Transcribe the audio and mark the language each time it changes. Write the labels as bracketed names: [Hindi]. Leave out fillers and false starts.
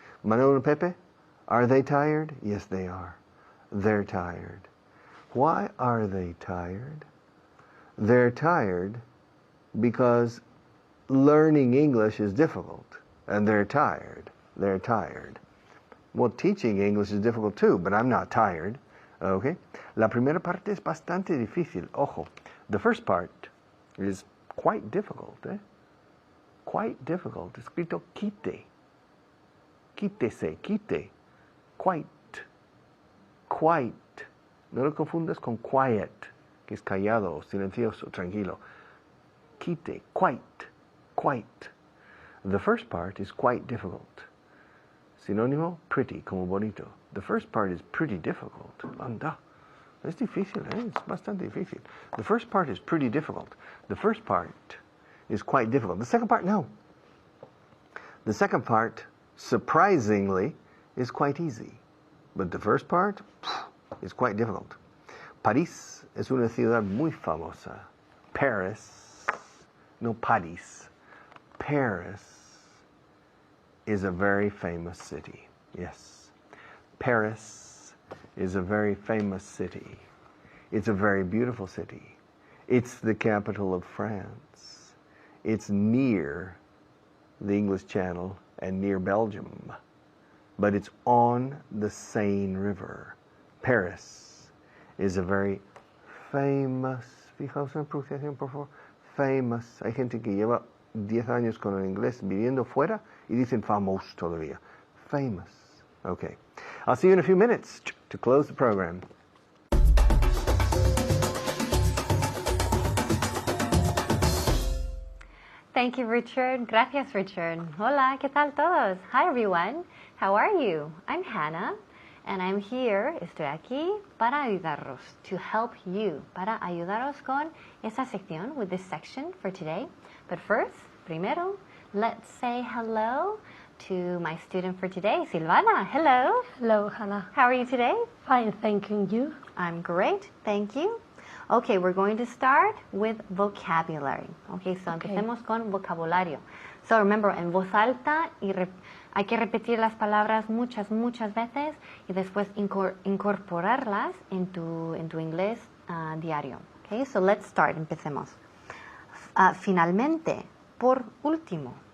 [English] Manuel and Pepe, are they tired? Yes, they are. They're tired. Why are they tired? They're tired because learning English is difficult, and they're tired. They're tired. Well, teaching English is difficult too, but I'm not tired. Okay? [Spanish] La primera parte es bastante difícil. Ojo. [English] The first part is quite difficult, Quite difficult. [Spanish] Escrito quite. Quítese, quite. Quite. Quite. No lo confundas con quiet, que es callado, silencioso, tranquilo. [English] Quite, quite, quite. The first part is quite difficult. [Spanish] Sinónimo, pretty, como bonito. [English] The first part is pretty difficult. [Spanish] Anda. Es difícil, Es bastante difícil. [English] The first part is pretty difficult. The first part is quite difficult. The second part, no. The second part, surprisingly, is quite easy. But the first part is quite difficult. [Spanish] París es una ciudad muy famosa. Paris, no París. [English] Paris is a very famous city. Yes. Paris is a very famous city. It's a very beautiful city. It's the capital of France. It's near the English Channel and near Belgium. But it's on the Seine River. Paris is a very famous, [Spanish] fijaos en la pronunciación, por favor, [English] famous. [Spanish] Hay gente que lleva 10 años con el inglés viviendo fuera y dicen famous todavía. [English] Famous. Okay. I'll see you in a few minutes to close the program. Thank you, Richard. [Spanish] Gracias, Richard. Hola, ¿qué tal todos? [English] Hi, everyone. How are you? I'm Hannah, and I'm here. [Spanish] Estoy aquí para ayudaros, [English] to help you, [Spanish] para ayudaros con esa sección, [English] with this section for today. But first, [Spanish] primero, [English] let's say hello to my student for today, Silvana. Hello. Hello, Hannah. How are you today? Fine, thank you. I'm great, thank you. Okay, we're going to start with vocabulary. Okay, so [Spanish] empecemos con vocabulario. [English] So remember, [Spanish] en voz alta hay que repetir las palabras muchas veces y después incorporarlas en tu inglés diario. [English] Okay, so let's start. [Spanish] Empecemos. Finalmente, por último.